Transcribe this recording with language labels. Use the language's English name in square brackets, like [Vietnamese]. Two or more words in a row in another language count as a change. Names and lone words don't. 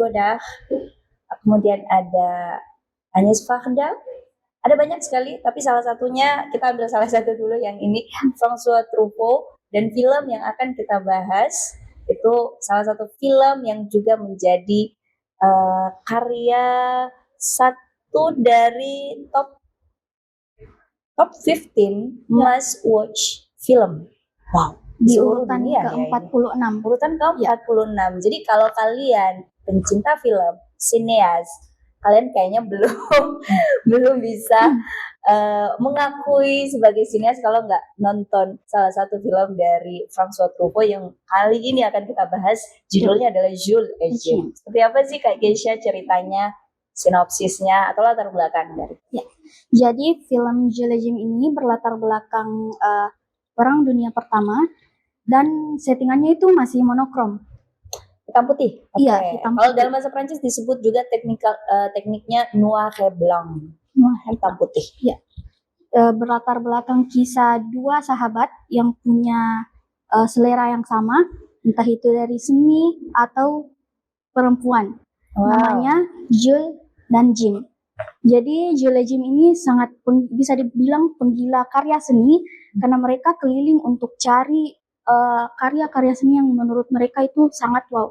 [Indonesian] Godard, kemudian ada Agnès Varda, ada banyak sekali, tapi salah satunya, kita ambil salah satu dulu yang ini, François Truffaut, dan film yang akan kita bahas itu salah satu film yang juga menjadi karya satu dari [English] top 15 must watch film. [Indonesian] Wow, di urutan ke-46. Urutan ke-46. Jadi kalau kalian pencinta film, sineas, kalian kayaknya belum bisa mengakui sebagai sineas kalau nggak nonton salah satu film dari François Truffaut yang kali ini akan kita bahas. Judulnya adalah Jules Jim. Seperti apa sih Kak Keisha ceritanya, sinopsisnya atau latar belakang dari? Ya. Jadi film Jules Jim ini berlatar belakang Perang Dunia Pertama dan settingannya itu masih monokrom. Hitam putih. Okay. Iya, hitam putih. Kalau dalam bahasa Prancis disebut juga tekniknya [French] noir et blanc. [Indonesian] Hitam putih. Ya. Berlatar belakang kisah 2 sahabat yang punya selera yang sama, entah itu dari seni atau perempuan. Wow. Namanya Jules dan Jim. Jadi Jules Jim ini sangat bisa dibilang penggila karya seni karena mereka keliling untuk cari karya-karya seni yang menurut mereka itu sangat wow.